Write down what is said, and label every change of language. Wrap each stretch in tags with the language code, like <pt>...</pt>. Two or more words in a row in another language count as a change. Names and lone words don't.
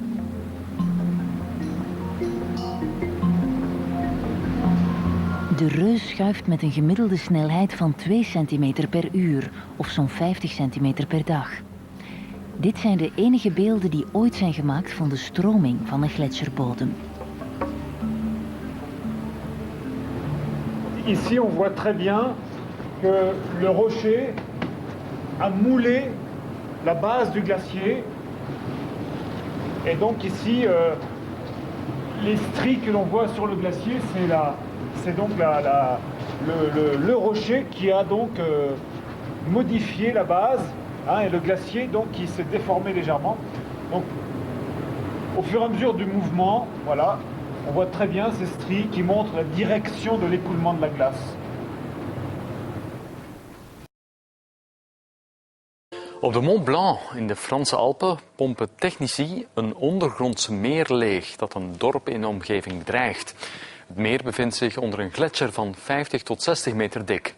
<nl>De reus schuift met een gemiddelde snelheid van 2 centimeter per uur, of zo'n 50 centimeter per dag. Dit zijn de enige beelden die ooit zijn gemaakt van de stroming van een gletsjerbodem.</nl> <fr>Ici, on voit très bien que le rocher a moulé la base du glacier. Et donc ici, les stries que l'on voit sur le glacier, c'est donc le rocher qui a donc modifié la base, et le glacier donc qui s'est déformé légèrement. Donc, au fur et à mesure du mouvement, voilà, on voit très bien ces stries qui montrent la direction de l'écoulement de la glace.</fr> <nl>Op de Mont Blanc in de Franse Alpen pompen technici een ondergronds meer leeg dat een dorp in de omgeving dreigt. Het meer bevindt zich onder een gletsjer van 50 tot 60 meter dik.</nl>